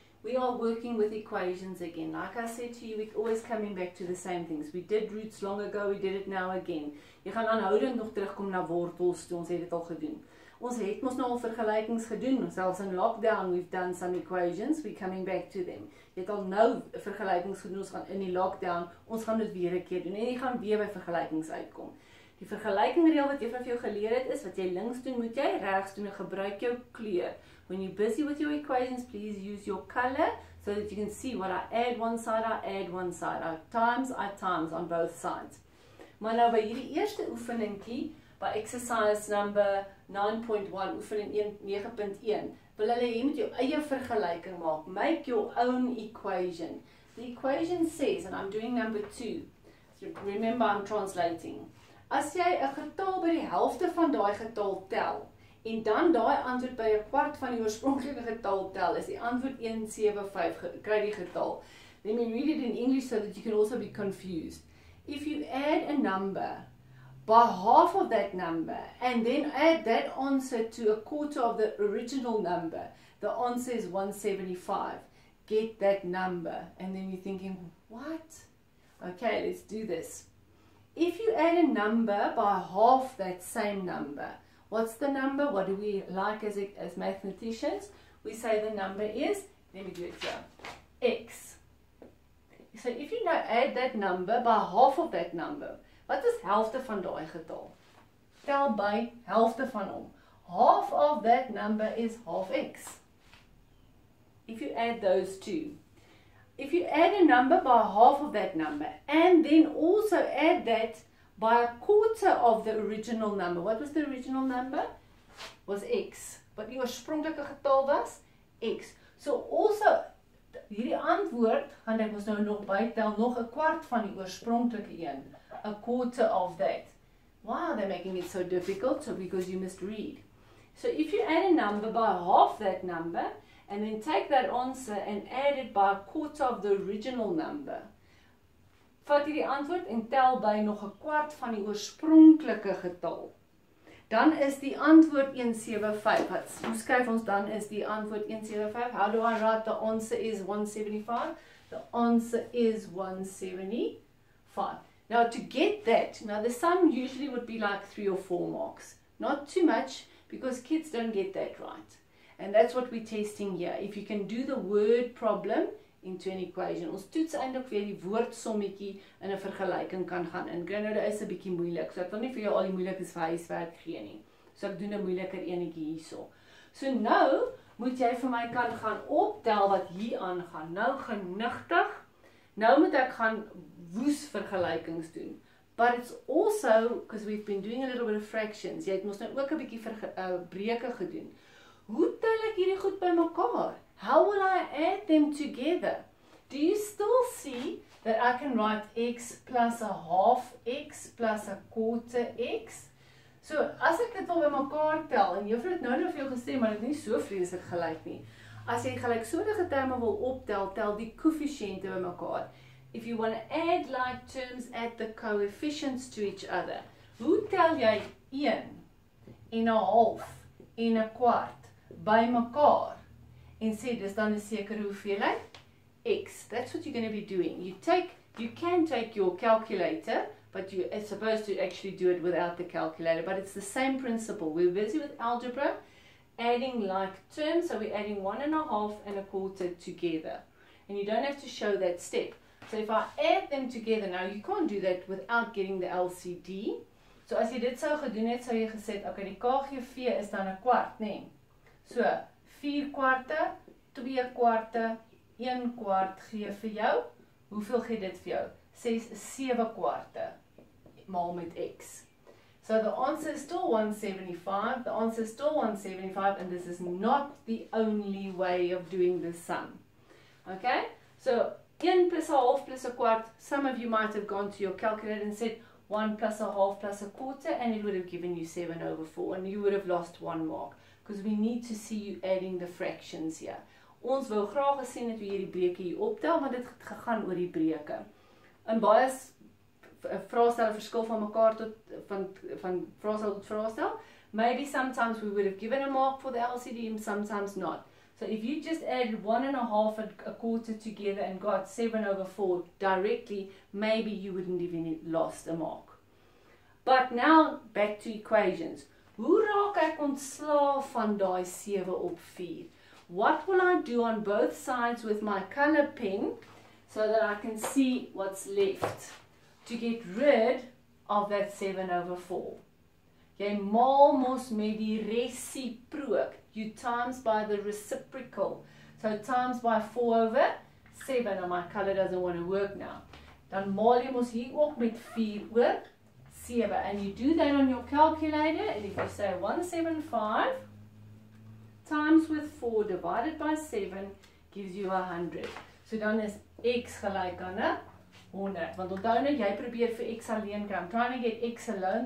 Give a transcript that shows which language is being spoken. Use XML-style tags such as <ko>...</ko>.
<en>We are working with equations again. Like I said to you, we're always coming back to the same things. We did roots long ago, we did it now again.</en> <af>Jy gaan aanhoudend nog terugkom na wortels toe, ons het dit al gedoen. Ons het mos nou al vergelykings gedoen, selfs in lockdown</af> <en>we've done some equations, we're coming back to them.</en> <af>Jy het al nou vergelykings gedoen, ons gaan in die lockdown, ons gaan dit weer 'n keer doen en jy gaan weer by vergelykings uitkom. Die vergelykingreël wat juffrou vir jou geleer het is, wat jy links doen, moet jy regs doen en gebruik jou kleur.</af> <en>When you're busy with your equations, please use your color so that you can see what I add one side, I add one side. I times on both sides.</en> <af>Maar nou by hierdie eerste oefeningkie,</af> <en>by exercise number 9.1,</en> <af>oefening 9.1, wil hulle hê met jou eie vergelyking maak.</af> <en>Make your own equation. The equation says, and I'm doing number 2, so remember I'm translating.</en> <af>As jy 'n getal by die helfte van daai getal tel, en dan daai antwoord by 'n kwart van die oorspronklike getal tel, is die antwoord 175, kry die getal.</af> <en>Let me read it in English so that you can also be confused. If you add a number by half of that number, and then add that answer to a quarter of the original number, the answer is 175. Get that number. And then you're thinking, what? Okay, let's do this. If you add a number by half that same number, what's the number? What do we like as mathematicians? We say the number is, let me do it here, x. So if you now add that number by half of that number,</en> <af>wat is helfte van daai getal? Tel by helfte van hom.</af> <en>Half of that number is half x. If you add those two. If you add a number by half of that number, and then also add that by a quarter of the original number. What was the original number? Was x.</en> <af>Wat die oorspronklike getal was? X. So also, hierdie antwoord, gaan ek ons nou nog bytel, nog 'n kwart van die oorspronklike een.</af> <en>A quarter of that. Why are they making it so difficult? So because you must read. So if you add a number by half that number, and then take that answer and add it by a quarter of the original number,</en> <af>vat jy die antwoord en tel by nog 'n kwart van die oorspronklike getal, dan is die antwoord 175. Hoe skryf ons dan is die antwoord 175?</af> <en>How do I write the answer is 175? The answer is 175. Now to get that, now the sum usually would be like 3 or 4 marks. Not too much, because kids don't get that right. And that's what we're testing here. If you can do the word problem into an equation.</en> <af>Ons toets eintlik weer die woordsommetjie in 'n vergelyking kan gaan in. Gr.8 is 'n bietjie moeilik. So ek wil nie vir jou al die moeilikes vir huiswerk gee nie. So ek doen 'n moeiliker enetjie hierso. So nou moet jy vir my kan gaan optel wat hier aangaan. Nou genigtig. Nou moet ek gaan woes vergelykings doen.</af> <en>But it's also, because we've been doing a little bit of fractions, jy het mos nou ook 'n bietjie breuke gedoen.</en> <af>Hoe tel ek hierdie goed bymekaar?</af> <en>How will I add them together? Do you still see that I can write x plus a half x plus a quarter x?</en> <af>So, as ek dit wil bymekaar tel, en juffrou het nou vir jou gesê, maar dit is nie so vreeslik gelyk nie. As jy gelyksoortige terme wil optel, tel die koëffisiënte bymekaar.</af> <en>If you want to add like terms, add the coefficients to each other.</en> <af>Hoe tel jy 1 en 'n half en 'n kwart bymekaar? En sê dis dan 'n sekere hoeveelheid x.</af> <en>That's what you're going to be doing. You can take your calculator, but you're supposed to actually do it without the calculator. But it's the same principle. We're busy with algebra, adding like terms, so we're adding 1 and a half and a quarter together. And you don't have to show that step. So if I add them together, now you can't do that without getting the LCD.</en> <af>So as jy dit sou gedoen het, sou jy gesê, okay, die KGV is dan 'n kwart, nee. So 4 kwarte, 2 kwarte, 1 kwart gee vir jou. Hoeveel gee dit vir jou? 7 kwarte maal met x.</af> <en>So the answer is still 175. The answer is still 175, and this is not the only way of doing this sum. Okay? So 1 plus a half plus a quart. Some of you might have gone to your calculator and said 1 plus a half plus a quarter, and it would have given you 7/4, and you would have lost 1 mark, because we need to see you adding the fractions here.</en> <af>Ons wou graag gesien het hoe jy die breuke hier optel, want dit het gegaan oor die breuke. In baie vraestelle verskil van mekaar tot van vraestel tot vraestel.</af> <en>Maybe sometimes we would have given a mark for the LCD and sometimes not. So if you just added 1.5 and a quarter together and got 7/4 directly, maybe you wouldn't even lost a mark. But now back to equations.</en> <af>Hoe raak ek ontslaaf van daai 7/4?</af> <en>What will I do on both sides with my color pen so that I can see what's left to get rid of that 7/4?</en> <af>Jy maal mos met die resiprook.</af> <en>You times by the reciprocal. So times by 4/7, and my color doesn't want to work now.</en> <af>Dan maal jy mos hier ook met 4/7.</af> <en>And you do that on your calculator, and if you say 175 times with 4 divided by 7 gives you 100.</en> <af>So dan is x gelyk aan 100. Want onthou nou, jy probeer vir x alleen kry.</af> <en>I'm trying to get x alone.</en>